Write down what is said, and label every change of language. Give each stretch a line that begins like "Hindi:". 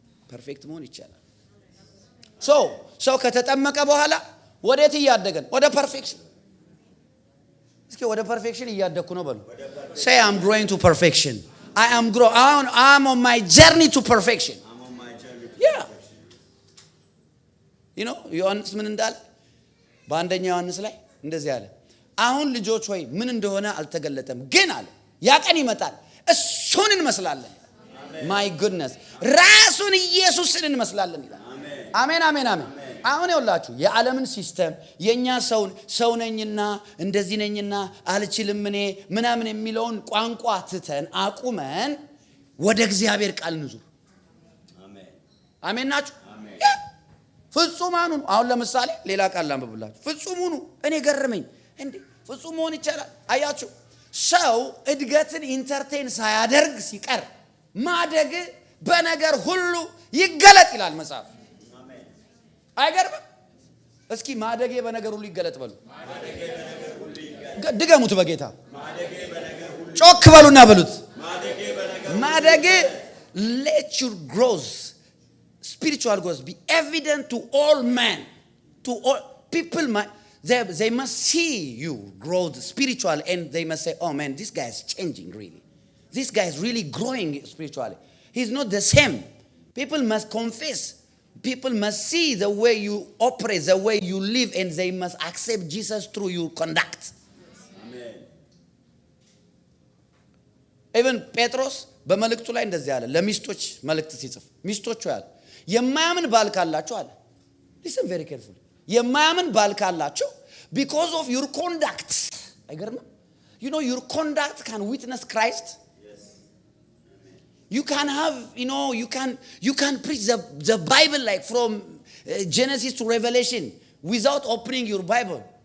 Amharic: ፐርፌክት መሆን ይቻላል ሰው ከተጠመቀ በኋላ ወዴት እያደገን ወደ ፐርፌክሽን እስኪ ወደ ፐርፌክሽን እያደኩ ነው በሉ
English: say I'm growing to perfection I'm on my journey to perfection yeah
Amharic: ዮሐንስ ምን እንዳለ በአንደኛ ዮሐንስ ላይ እንደዚህ አለ፣ አሁን ልጆች ሆይ ምን እንደሆነ አልተገለጠም፣ ግን አለ ያ ቀን ይመጣል እሱን እንመስላለን።
English: ማይ ጉድነስ
Amharic: ራሱን ኢየሱስን እንመስላለን ይላል። አሜን አሜን አሜን። አሁን ይኸውላችሁ የዓለምን ሲስተም የኛ ሰው ነኝና እንደዚህ ነኝና አልችልም እኔ ምናምን የሚለውን ቋንቋ ትተን አቁመን ወደ እግዚአብሔር ቃል እንዙር። አሜን ናችሁ? ፍጹማኑ አሁን ለምሳሌ ሌላ ቃል ላንብብላችሁ። ፍጹሙኑ እኔ ገረመኝ እንዴ ፍጹም መሆን ይቻላል? አያችሁ ሰው እድገትን ኢንተርቴን ሳያደርግ ሲቀር ማደግ በነገር ሁሉ ይገለጥ ይላል መጽሐፍ። አይገርምም? እስኪ ማደጌ በነገር ሁሉ ይገለጥ በሉ። ድገሙት በጌታ ጮክ በሉና በሉት። ማደጌ
English: let your growth spiritual growth be evident to all men, to all people. They must see you grow spiritual and they must say, oh man, this guy is changing really. This guy is really growing spiritually. He's not the same. People must confess. People must see the way you operate, the way you live, and they must accept Jesus through your conduct. Amen.
Amharic: Even Petros በመልእክቱ ላይ እንደዚህ አለ። ለሚስቶች መልእክት ሲጽፍ ሚስቶቹ ያለ የማያምን ባል ካላችሁ አለ።
English: listen very carefully.
Amharic: የማያምን ባል ካላችሁ
English: because of your conduct.
Amharic: አይገርምም?
English: You know your conduct can witness Christ. You can have, you can preach the Bible like from Genesis to Revelation without opening your Bible.